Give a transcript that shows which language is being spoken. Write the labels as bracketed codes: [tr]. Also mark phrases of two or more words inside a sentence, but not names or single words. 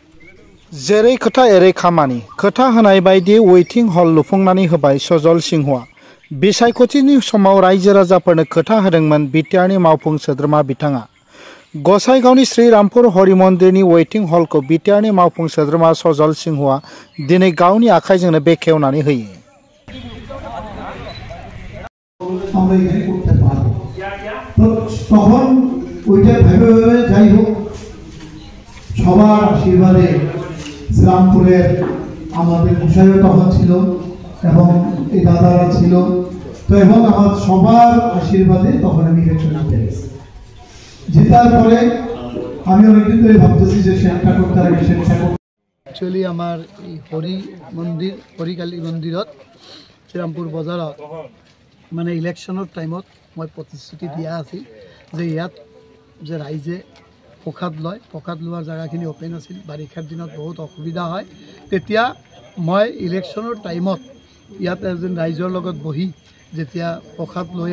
[brx] जेरै खोथा एरै खामानि खोथा होनाय बायदि वेटिं हल लुफुंनानै होबाय सजल सिंहआ बिसायख'थिनि समाव रायजो राजाफोरनो खोथा होदोंमोन बिटिआरनि मावफुं सोद्रोमा बिथाङा गसाइगावनि श्रीरामपुर हरि मन्दिरनि वेटिं हलखौ बिटिआरनि मावफुं सोद्रोमा सजल सिंहआ दिनै गावनि आखाइजोंनो बेखेवनानै होयो। [bn] তখন ওইটা ভেবে যাই হোক সবার আশীর্বাদে শ্রীরামপুরের আমাদের বিষয় তখন ছিল এবং এই দাদারা ছিল তো এবং আমার সবার আশীর্বাদে তখন আমি ইলেকশন জিতে গেছি। জেতার পরে আমি অনেকদিন ধরে ভাবতেছি যে সেটা করতে হবে সেটা [as] একচুয়ালি আমার এই হরিকালী মন্দিরত শ্রীরামপুর বজাৰত মানে ইলেকশনৰ টাইমত মই প্ৰতিশ্ৰুতি দিয়া আছিল যে ইয়াত যে ৰাইজে প্ৰসাদ লয় প্ৰসাদ লোৱাৰ জেগাখিনি অপেন আছিল বাৰিষাৰ দিনত বহুত অসুবিধা হয় তেতিয়া মই ইলেকশনৰ টাইমত ইয়াত এজন ৰাইজৰ লগত বহি যেতিয়া প্ৰসাদ লৈ